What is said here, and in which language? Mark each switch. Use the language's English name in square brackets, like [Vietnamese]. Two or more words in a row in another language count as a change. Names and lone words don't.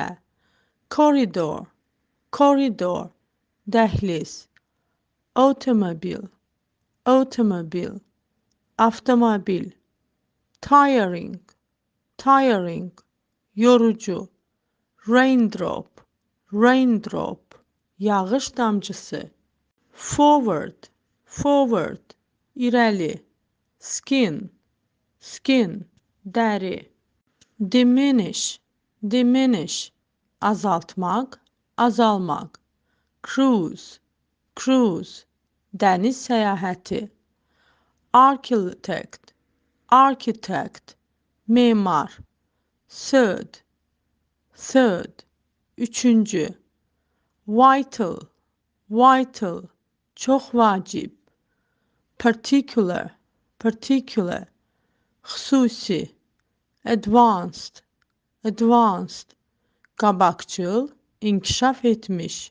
[English] Corridor, corridor, dəhliz. Automobile, automobile, avtomobil. Tiring, tiring, yorucu. Raindrop, raindrop, [Azerbaijani] yağış damcısı. [English] Forward, forward, irəli. Skin, skin, [Azerbaijani] dəri. [English] Diminish, diminish, [Azerbaijani] azaltmaq, azalmaq. [English] Cruise, cruise, [Azerbaijani] dəniz səyahəti. [English] Architect, architect, memar. Third, third, [Azerbaijani] üçüncü. [English] Vital, vital, [Azerbaijani] çox vacib. [English] Particular, particular, [Azerbaijani] xüsusi. [English] Advanced, advanced, [Azerbaijani] qabaqcıl, inkişaf etmiş.